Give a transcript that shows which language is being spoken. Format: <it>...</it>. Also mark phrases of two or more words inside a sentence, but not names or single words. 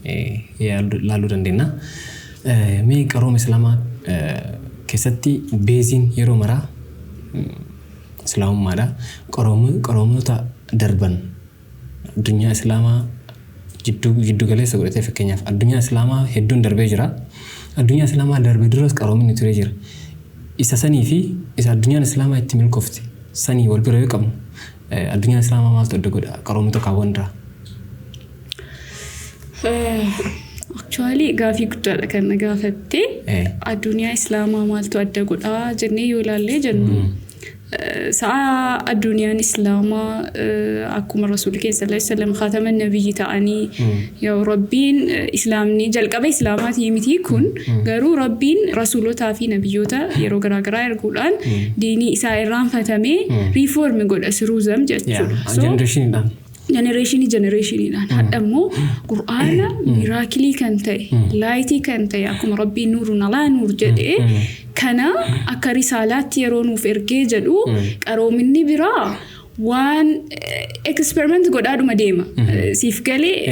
<om>laaluu dandeenya mee qarooma islaamaa keessatti beeziin yeroo maraa islaamummaadha qaroomota darban addunyaa islaamaa jiddu galeessa godhatee fakkeenyaaf addunyaa islaamaa hedduun darbee jira addunyaa islaamaa darbee duras qaroominni turee jira isa sanii fi isa addunyaan islaamaa itti milkoofte sanii wal bira yoo qabnu addunyaa islaamaa maaltu adda godha qaroomota kaawwanirraa actually gaafii guddaadha kan na gaafatte addunyaa islaamaa maaltu adda godha jennee yoo ilaallee jennu sa'a addunyaan islaamaa akkuma rasuulli keenya</om> <ar>صلى الله عليه وسلم خاتم النبيين</ar> <om>ta'anii yaa rabbiin islaamni jalqaba islaamaatii miti kun garuu rabbiin rasuulotaa fi nabiyyoota yeroo garaagaraa erguudhaan diinii isaa irraanfatamee reform godha siruuzam jechuudha generationidhaan hadda immoo qur'aana miraakilii kan ta'e laayitii kan ta'e akkuma rabbiin</om> <ar>نور على نور</ar> <om>jedhee kana akka risaalaatti yeroo nuuf ergee jedhu qaroominni biraa waan experiment godhaadhuma deema siif galee</om>